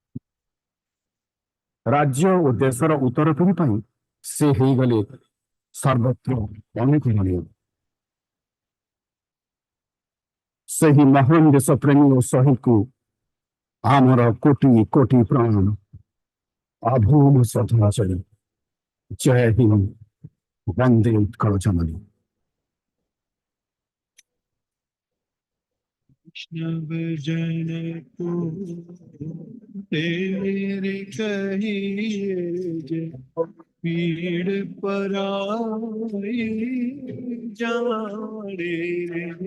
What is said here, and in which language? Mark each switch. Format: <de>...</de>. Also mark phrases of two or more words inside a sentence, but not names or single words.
<or>ରାଜ୍ୟ ଓ ଦେଶର ଉତ୍ତର ପିଢ଼ି ପାଇଁ ସେ ହେଇଗଲେ ସର୍ବତ୍ର ଅନୁକରଣୀୟ। ସେହି ମହାନ ଦେଶ ପ୍ରେମୀ ଓ ଶହୀଦକୁ ଆମର କୋଟି କୋଟି ପ୍ରଣାମ, ଅଭୂମ ଶ୍ରଦ୍ଧାଞ୍ଜଳି। ଜୟ ହିନ୍ଦ, ବନ୍ଦେ ଉତ୍କଳ ଜନନୀ।</or> <gu>વૈષ્ણવ જન કો તેરે કહીએ જે પીડ પરાઈ જાણે રે।</gu>